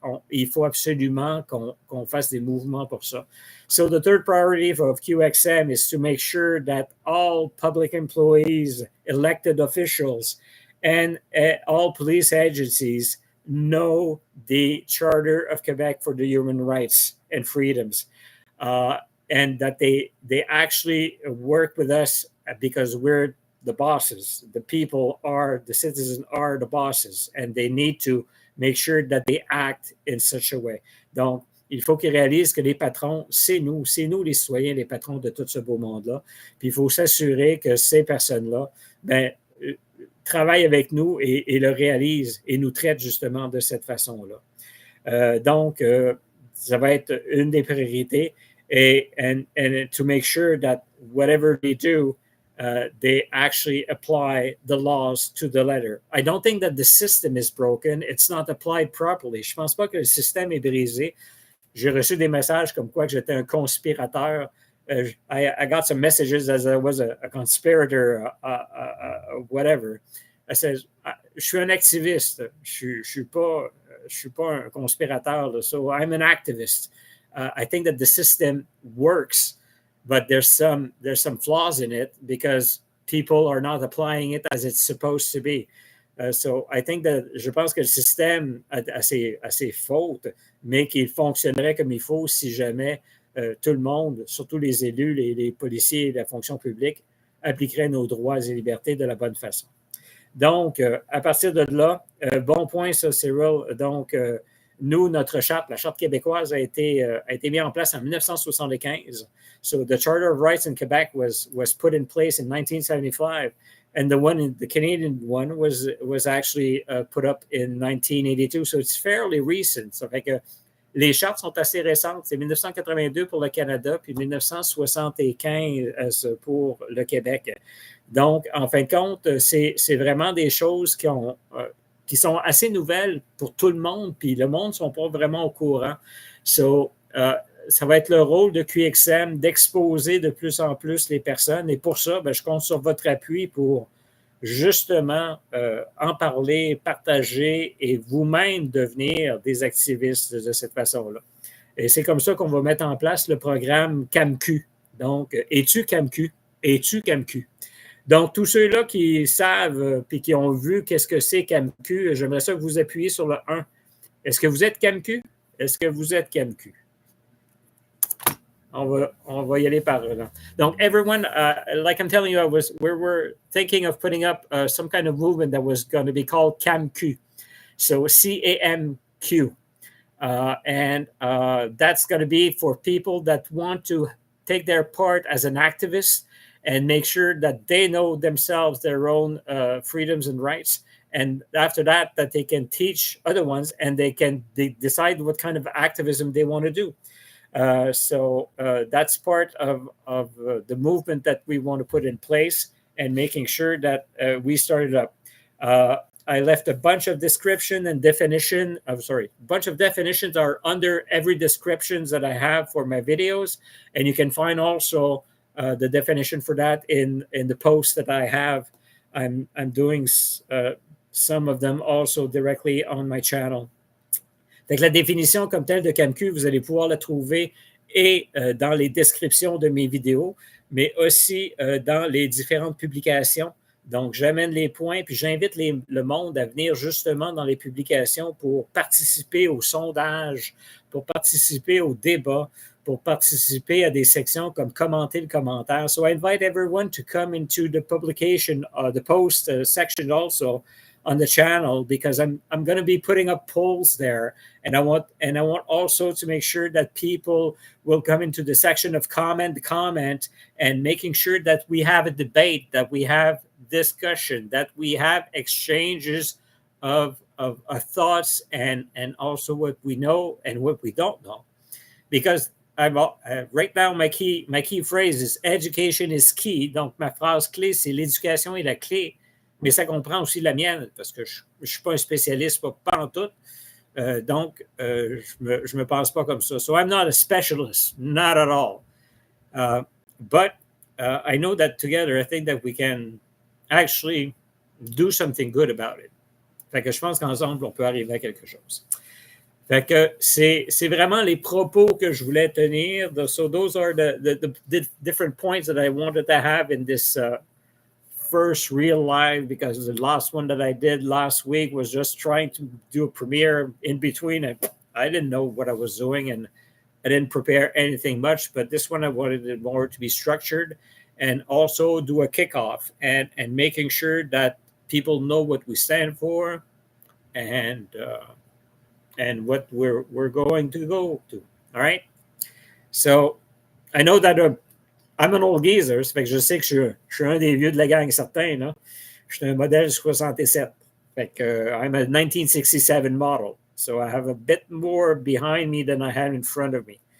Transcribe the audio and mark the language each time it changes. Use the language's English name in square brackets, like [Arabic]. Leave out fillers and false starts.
[French] Il faut absolument qu'on fasse des mouvements pour ça. [English] So the third priority of QXM is to make sure that all public employees, elected officials, and all police agencies know the Charter of Quebec for the Human Rights and Freedoms, and that they actually work with us because we're the bosses. The people the citizens are the bosses, and they need to make sure that they act in such a way. [French] Donc, il faut qu'ils réalisent que les patrons, c'est nous les citoyens, les patrons de tout ce beau monde-là. Puis il faut s'assurer que ces personnes-là, travaillent avec nous et le réalisent et nous traitent justement de cette façon-là. Donc, ça va être une des priorités [English] and to make sure that whatever they do, they actually apply the laws to the letter. I don't think that the system is broken. It's not applied properly. [French] Je ne pense pas que le système est brisé. J'ai reçu des messages comme quoi que j'étais un conspirateur. [English] I got some messages as I was a conspirator, whatever. I says, [French] je suis un activiste. Je suis pas un conspirateur. [English] So I'm an activist. I think that the system works, but there's some flaws in it because people are not applying it as it's supposed to be. So I think that [French] je pense que le système a ses fautes, mais qu'il fonctionnerait comme il faut si jamais tout le monde, surtout les élus, les policiers et la fonction publique, appliqueraient nos droits et libertés de la bonne façon. Donc, à partir de là, bon point ça, Cyril. Donc, nous, notre charte, la charte québécoise a été mise en place en 1975. So the Charter of Rights in Quebec was put in place in 1975. And the Canadian one was actually put up in 1982. So it's fairly recent. Ça fait que les chartes sont assez récentes. C'est 1982 pour le Canada, puis 1975 pour le Québec. Donc, en fin de compte, c'est vraiment des choses qui sont assez nouvelles pour tout le monde, puis le monde ne sont pas vraiment au courant. So, ça va être le rôle de QXM d'exposer de plus en plus les personnes. Et pour ça, je compte sur votre appui pour justement en parler, partager et vous-même devenir des activistes de cette façon-là. Et c'est comme ça qu'on va mettre en place le programme CAMQ. Donc, es-tu CAMQ? Es-tu CAMQ? Donc, tous ceux-là qui savent et qui ont vu qu'est-ce que c'est CAMQ, j'aimerais ça que vous appuyiez sur le 1. Est-ce que vous êtes CAMQ? Est-ce que vous êtes CAMQ? On va y aller par là. [English] Donc, everyone, like I'm telling you, we were thinking of putting up some kind of movement that was going to be called CAMQ. So CAMQ. And that's going to be for people that want to take their part as an activist and make sure that they know themselves their own freedoms and rights. And after that they can teach other ones and they decide what kind of activism they want to do. So that's part of the movement that we want to put in place and making sure that we started up. I left a bunch of description and definition. I'm sorry, a bunch of definitions are under every descriptions that I have for my videos, and you can find also the definition for that in the posts that I have. I'm doing some of them also directly on my channel. [French] Fait que la définition comme telle de CAMQ, vous allez pouvoir la trouver et dans les descriptions de mes vidéos, mais aussi dans les différentes publications. Donc, j'amène les points, puis j'invite le monde à venir justement dans les publications pour participer au sondage, pour participer au débat, pour participer à des sections comme commenter le commentaire. [English] So I invite everyone to come into the publication, the post section also on the channel, because I'm going to be putting up polls there, and I want also to make sure that people will come into the section of comment, and making sure that we have a debate, that we have discussion, that we have exchanges of thoughts and also what we know and what we don't know. Because right now my key phrase is education is key. [French] Donc ma phrase clé, c'est l'éducation est la clé. Mais ça comprend aussi la mienne, parce que je ne suis pas un spécialiste, pas en tout. Donc, je me pense pas comme ça. [English] So I'm not a specialist, not at all. But I know that together, I think that we can actually do something good about it. [French] Fait que je pense qu'ensemble, on peut arriver à quelque chose. Fait que c'est vraiment les propos que je voulais tenir. [English] So those are the different points that I wanted to have in this first real live, because the last one that I did last week was just trying to do a premiere in between. I didn't know what I was doing and I didn't prepare anything much, but this one I wanted it more to be structured and also do a kickoff and making sure that people know what we stand for and what we're going to go to. All right. So I know that I'm an old geezer, [French] ça fait que je sais que je suis un des vieux de la gang certains, là. Je suis un modèle 67. Fait que [English] I'm a 1967 model. So I have a bit more behind me than I had in front of me.